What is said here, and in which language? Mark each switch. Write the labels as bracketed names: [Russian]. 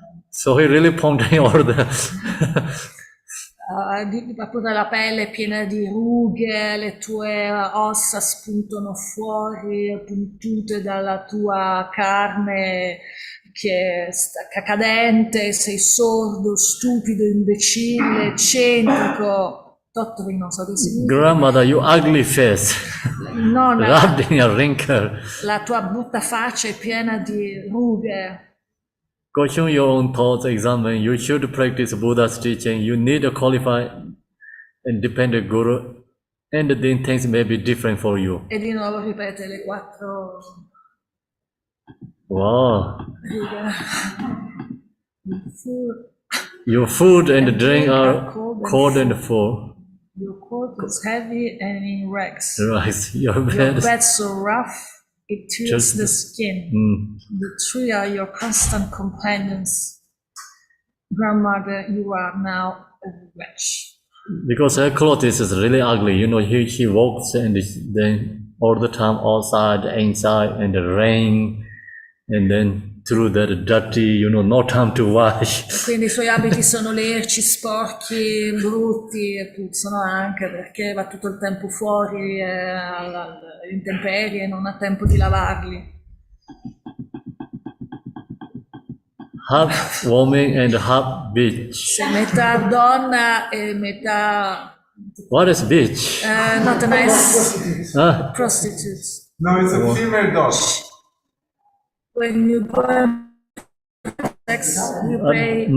[English] So he really pointing all the [Italian] Appunto la pelle è piena di rughe, le tue ossa spuntano fuori, puntute dalla tua carne che sta cadente, sei sordo, stupido, imbecille, eccentrico. Dottering non so che significa. [English] grandmother, you ugly face, [Italian] Nonna, [English] wrapped in a wrinkle. [Italian] la tua brutta faccia è piena di rughe. [English] Question your own thoughts, examine. You should practice Buddha's teaching. You need a qualified and dependent guru, and then things may be different for you. [Italian] E di nuovo ripete le 4 [English] Wow. [Italian] righe. [English] Your food and drink are cold and full. Your coat is heavy and in rags. Right. Your Your bed. bed so rough it tears the skin. The 3 are your constant companions. Grandmother, you are now a wretch. Because her clothes is really ugly. You know, she walks and then all the time outside, inside, and the rain, and then through that dirty, no time to wash. [Italian] Quindi i suoi abiti sono lerci, sporchi, brutti e puzzano anche perché va tutto il tempo fuori all'intemperie e non ha tempo di lavarli. [English] Half woman and half bitch. [Italian] Sei metà donna e metà... [English] What is bitch? not a nice Huh? prostitute. No, it's a female dog. When you go and sex, you pay...